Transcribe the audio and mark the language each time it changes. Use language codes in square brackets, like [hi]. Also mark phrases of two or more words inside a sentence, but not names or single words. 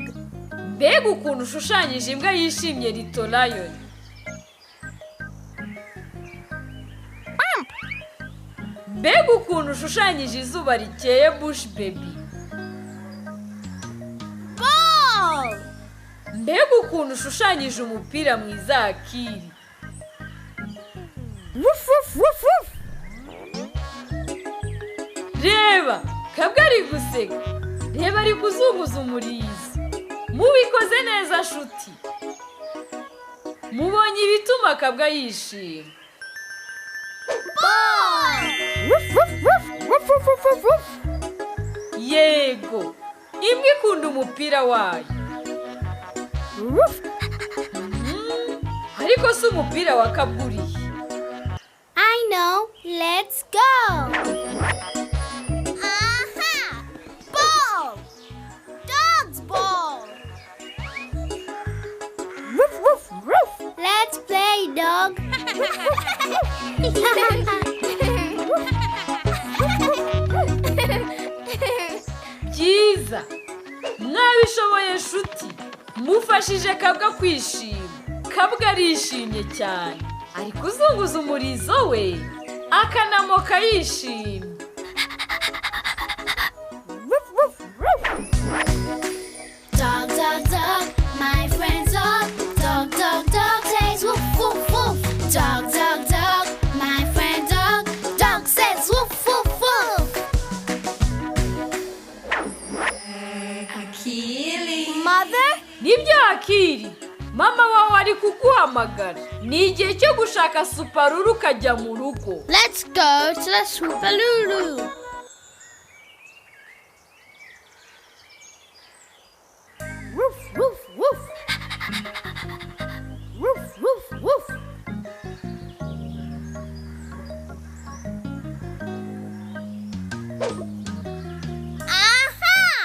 [rw] Mbega ukuntu ushushanyije imbwa yishimye Little Lion. Mbega ukuntu ushushanyije izuba rikeye Bush Baby. Ball. Mbega ukuntu ushushanyije umupira mwiza Akili. Woof, woof, woof, woof. Reba, Kabwa ari guseka. Reba ari kuzunguza umurizo. Mubikoze neza shuti. Mubonye ibituma Kabwa yishima. Ball. Woof, woof, woof, woof, woof, woof, woof. Yego, imbwa ikunda umupira wayo. Woof. Ariko si umupira wa Kabwa urihe. [en] I know. Let's go. Aha! Ball. Dog's ball. Woof, woof, woof. Let's play, dog. [rw] Byiza, mwabishoboye shuti. Mufashije Kabwa kwishima. Kabwa arishimye cyane. Ari kuzunguza umurizo we, akanamoka yishimye. [en] Dog, dog, dog, my friend's dog. Dog, dog, dog says woof, woof, woof. Dog, dog, dog, my friend dog. Dog says woof, woof, woof. Akili. Mother? [rw] Nibyo Akili, mama wawe ari kuguhamagara. Ni igihe cyo gushaka Suparuru ukajya mu rugo. [en] Let's go to the Swoopaloo. Woof, woof, woof. Woof, woof, woof. Aha!